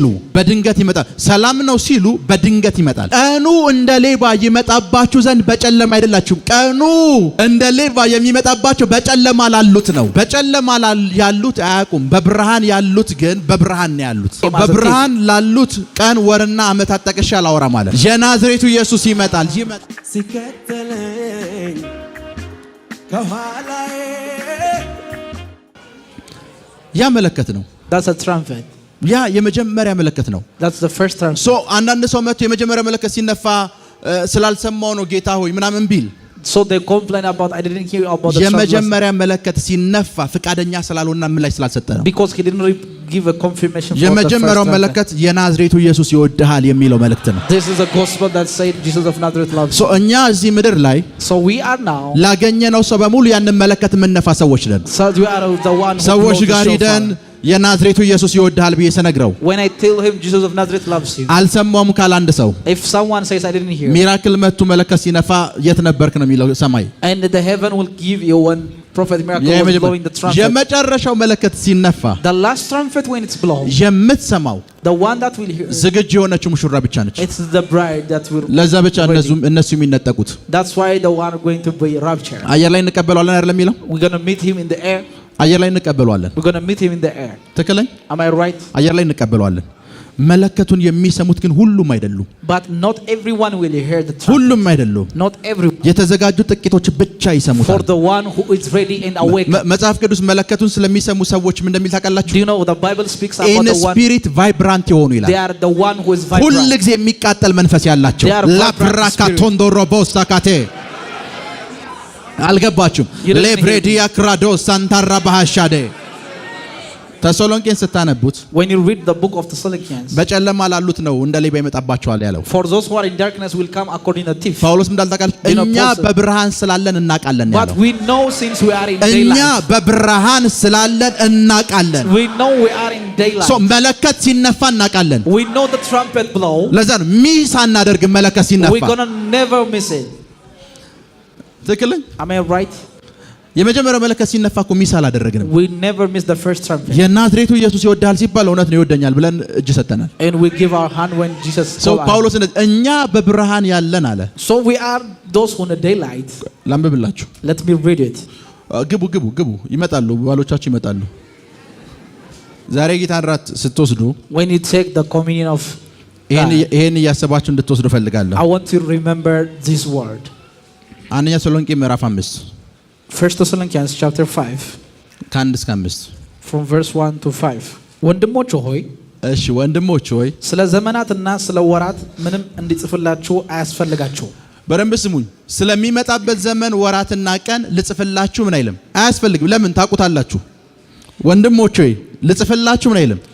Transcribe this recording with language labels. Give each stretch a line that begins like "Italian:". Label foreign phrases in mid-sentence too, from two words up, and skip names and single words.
Amharic: በድንገት ይመጣል። ሰላም ነው ሲሉ በድንገት ይመጣል። ቀኑ እንደ ሌባ ይመጣባችሁ ዘንድ በጨለማ አይደላችሁም። ቀኑ እንደ ሌባ የሚመጣባቸው በጨለማ ላሉት ነው። በጨለማ ያሉት አያውቁም። በብርሃን ያሉት ግን በብርሃን ነው ያሉት። በብርሃን ላሉት ቀን ወርና ዓመታት ጠቅሼ አላወራም ማለት የናዝሬቱ ኢየሱስ ይመጣል። ሲከተለኝ ከኋላዬ ያ መለከት ነው።
English: That's a trumpet.
Amharic: ያ የመጀመሪያ መለከት ነው።
English: That's the first trumpet.
Amharic: So አንዳንድ ሰው መጥቶ የመጀመሪያ መለከት ሲነፋ ስላልሰማው ነው ጌታ ሆይ ምናምን ቢል
English: So they complain about I didn't hear about the trumpet.
Amharic: የመጀመሪያ መለከት ሲነፋ ፍቃደኛ ስላልሆነና ምላሽ ስላልሰጠ ነው።
English: Because he didn't give a confirmation for the first
Amharic: የመጀመሪያው መለከት የናዝሬቱ ኢየሱስ ይወድሃል የሚለው መልእክት ነው።
English: This is a gospel that said Jesus of Nazareth loves you. So
Amharic: እኛ እዚህ ምድር ላይ
English: So we are now
Amharic: ላገኘነው ሰው በሙሉ ያንን መለከት የምንነፋ ሰዎች ነን።
English: So we are the one who
Amharic: ሰዎች ጋር ሄደን የናዝሬቱ ኢየሱስ ይወድሃል ብዬ ሰነግረው
English: when I tell him Jesus of Nazareth loves you
Amharic: አልሰማውም ካለ አንድ ሰው
English: if someone says I didn't hear
Amharic: ሚራክል መጥቶ መለከት ሲነፋ የት ነበርክ ነው የሚለው ሰማይ
English: and the heaven will give you one prophet miracle was blowing the trumpet
Amharic: የመጨረሻው መለከት ሲነፋ
English: the last trumpet when it's blown
Amharic: የምትሰማው
English: the one that will hear
Amharic: ዝግጁ የሆነችው ሙሽራ ብቻ ነች።
English: it's the bride that will
Amharic: ለዛ ብቻ እነሱ የሚነጠቁት
English: that's why the one going to be raptured
Amharic: አየር ላይ እንቀበለዋለን አይደል የሚለው
English: we're going to meet him in the air
Amharic: አየር ላይ እንቀበለዋለን
English: we're going to meet him in the air
Amharic: ትክክለኛ
English: am I right
Amharic: አየር ላይ እንቀበለዋለን። መለከቱን የሚሰሙት ግን ሁሉም አይደሉም።
English: but not everyone will hear the trumpet
Amharic: ሁሉም አይደሉም።
English: not everyone
Amharic: የተዘጋጁ ጥቂቶች ብቻ ይሰሙታል።
English: for the one who is ready and awake
Amharic: መጽሐፍ ቅዱስ መለከቱን ስለሚሰሙ ሰዎች ምን እንደሚል ታውቃላችሁ?
English: do you know the Bible speaks about in the one spirit vibrant
Amharic: የሆኑ ይላል።
English: they are the one who is vibrant
Amharic: ሁሉ ጊዜ የሚቃጠል መንፈስ ያላቸው ላፕራካ ቶንዶሮቦስ ታካቴ አልገባችሁም? ለብሬዲያ ክራዶስ ሳንታራ ባሃሻዴ ተሰሎንቄን ስታነቡት
English: when you read the book of Thessalonians
Amharic: በጨለማ ላሉት ነው እንደ ሌባ ይመጣባቸዋል ያለው
English: for those who are in darkness will come according to thief
Amharic: ጳውሎስ እንዳልታቃል እኛ በብርሃን ስላለን እናቃለን ያለው
English: but we know since we are in daylight
Amharic: እኛ በብርሃን ስላለን እናቃለን
English: we know we are in daylight so
Amharic: መለከት ሲነፋ እናቃለን
English: we know the trumpet blow
Amharic: ለዛ ነው ሚስ አናደርግ መለከት ሲነፋ
English: we going to never miss it
Amharic: ትክክለኛ
English: am I right
Amharic: የመጀመሪያው መለከት ሲነፋ እኮ ሚስ አላደረግንም
English: we never miss the first trumpet
Amharic: የናዝሬቱ ኢየሱስ ይወዳል ሲባል እውነት ነው ይወደኛል ብለን እጅ ሰጠናል
English: and we give our hand when Jesus
Amharic: so ጳውሎስ እኛ በብርሃን ያለን አለ
English: so we are those who in the daylight
Amharic: ላምብብላችሁ
English: let me read it
Amharic: ግቡ ይመጣሉ ባሎቻችሁ ይመጣሉ ዛሬ ጌታን ራት ስትወስዱ
English: when you take the communion of
Amharic: ይሄን እያሰባችሁ እንድትወስዱ ፈልጋለሁ
English: I want to remember this word
Amharic: አንደኛ ተሰሎንቄ ምዕራፍ 5
English: First Thessalonians chapter 5
Amharic: ከ1 እስከ 5
English: from verse 1 to 5
Amharic: ወንድሞች ሆይ እሺ ወንድሞች ሆይ ስለ ዘመናትና ስለ ወራት ምንም እንዲጽፍላችሁ አያስፈልጋችሁ በደንብ ስሙኝ ስለሚመጣበት ዘመን ወራትና ቀን ልጽፍላችሁ ምን አይልም አያስፈልግም ለምን ታውቁታላችሁ ወንድሞች ሆይ ልጽፍላችሁ ምን አይልም